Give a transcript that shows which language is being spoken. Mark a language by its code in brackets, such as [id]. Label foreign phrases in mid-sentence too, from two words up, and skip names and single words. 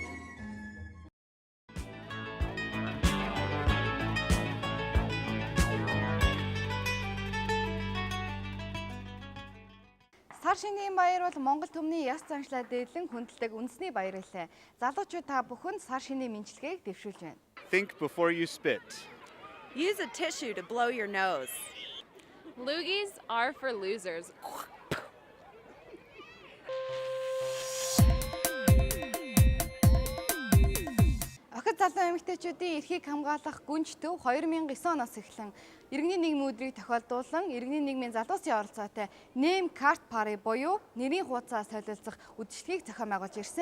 [mn] Сар шинийн баяр бол Монгол төмний яс заншлаа дээдлэн хүндэлдэг үндэсний баяр илээ. Залуучууд та бүхэнд сар шинийн мэдлэгийг дэвшүүлж байна. [en] Think before you spit. Use a tissue to blow your nose. Loogies are for losers. [mn] Охид залуу эмэгтэйчүүдийн эрхийг хамгаалах гүнж төв 2009 оноос эхлэн иргэний нийгмийн өдрийг тохиолдуулан иргэний нийгмийн залуусын оролцоотой Name Card Party буюу нэрийн хуудасаа солилцох үдшилтгийг зохион байгуулж ирсэн.